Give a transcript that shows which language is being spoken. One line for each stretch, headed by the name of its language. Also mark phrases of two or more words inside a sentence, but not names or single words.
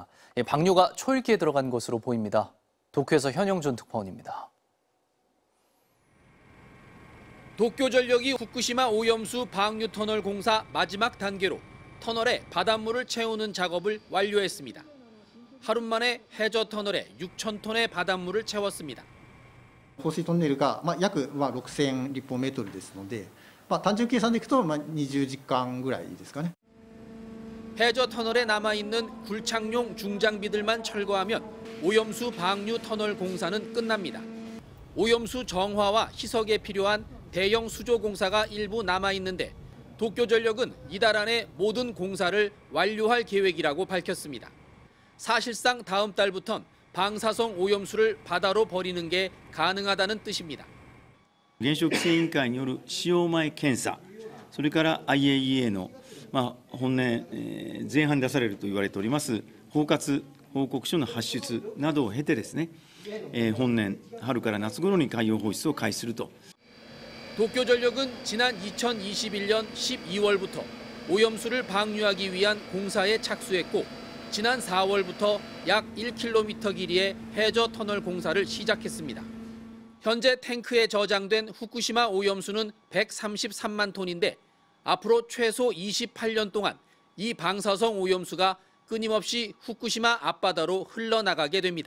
Korean: 방류가 초읽기에 들어간 것으로 보입니다. 도쿄에서 현영준 특파원입니다. 도쿄전력이 후쿠시마 오염수 방류 터널 공사 마지막 단계로 터널에 바닷물을 채우는 작업을 완료했습니다. 하루 만에 해저 터널에 6,000톤의 바닷물을 채웠습니다.
Japanese: 放水トンネルが約6000立方メートルですので、単純計算でいくと20時間ぐらいですかね。
Korean: 해저 터널에 남아있는 굴착용 중장비들만 철거하면 오염수 방류 터널 공사는 끝납니다. 오염수 정화와 희석에 필요한 대형 수조 공사가 일부 남아있는데 도쿄전력은 이달 안에 모든 공사를 완료할 계획이라고 밝혔습니다. 사실상 다음 달부턴 방사성 오염수를 바다로 버리는 게 가능하다는 뜻입니다.
Japanese: 原子力規制委員会による使用前検査、それから IAEA の本年前半に出されると言われております包括報告書の発出などを経てですね、本年春から夏頃に海洋放出を開始すると。
Korean: 도쿄전력은 지난 2021년 12월부터 오염수를 방류하기 위한 공사에 착수했고 지난 4월부터 약 1km 길이의 해저 터널 공사를 시작했습니다. 현재 탱크에 저장된 후쿠시마 오염수는 133만 톤인데 앞으로 최소 28년 동안 이 방사성 오염수가 끊임없이 후쿠시마 앞바다로 흘러나가게 됩니다.